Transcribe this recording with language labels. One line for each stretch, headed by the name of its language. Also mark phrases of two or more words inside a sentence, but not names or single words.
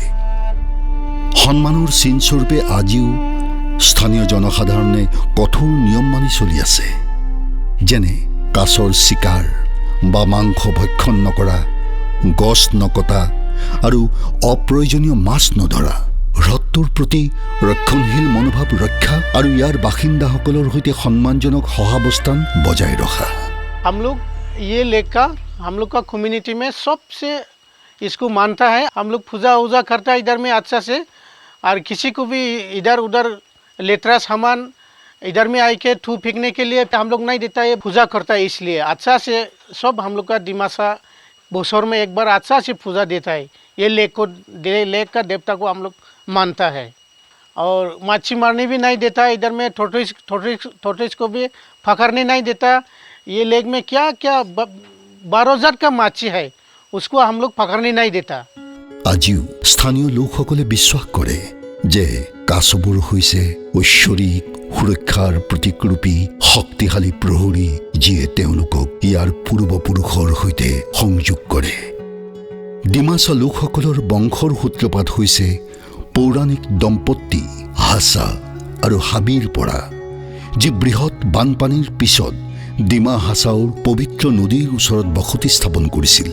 Assamese: সন্মানৰ চিনস্বৰূপে আজিও স্থানীয় জনসাধাৰণে কঠোৰ নিয়ম মানি চলি আছে, যেনে কাছৰ চিকাৰ বা মাংস ভক্ষণ নকৰা, গছ নকটা আৰু অপ্ৰয়োজনীয় মাছ নধৰা। হ্ৰদটোৰ প্ৰতি ৰক্ষণশীল মনোভাৱ ৰক্ষা আৰু ইয়াৰ বাসিন্দাসকলৰ সৈতে সন্মানজনক সহাৱস্থান বজাই ৰখা।
Hindi: हम लोग ये लेक का हम लोग का कम्युनिटी में सबसे इसको मानता है। हम लोग पूजा वूजा करता है इधर में अच्छा से, और किसी को भी इधर उधर लेतरा सामान इधर में आई के थू फेंकने के लिए हम लोग नहीं देता है, पूजा करता है। इसलिए अच्छा से सब हम लोग का दिमासा बोसर में एक बार अच्छा से पूजा देता है। ये लेक को लेक का देवता को हम लोग मानता है। और मच्छी मारने भी नहीं देता है इधर में, टोटरिस को भी पकड़ने नहीं देता। ये लेक में क्या क्या 12,000 का मच्छी है, उसको हम लोग पकड़ने नहीं देता।
Assamese: আজিও স্থানীয় লোকসকলে বিশ্বাস কৰে যে কাছবোৰ হৈছে ঐশ্বৰিক সুৰক্ষাৰ প্ৰতীকৰূপী শক্তিশালী প্ৰহৰী, যিয়ে তেওঁলোকক ইয়াৰ পূৰ্বপুৰুষৰ সৈতে সংযোগ কৰে। ডিমাছা লোকসকলৰ বংশৰ সূত্ৰপাত হৈছে পৌৰাণিক দম্পতী হাছা আৰু হাবিৰ পৰা, যি বৃহৎ বানপানীৰ পিছত ডিমা হাছাওৰ পবিত্ৰ নদীৰ ওচৰত বসতি স্থাপন কৰিছিল।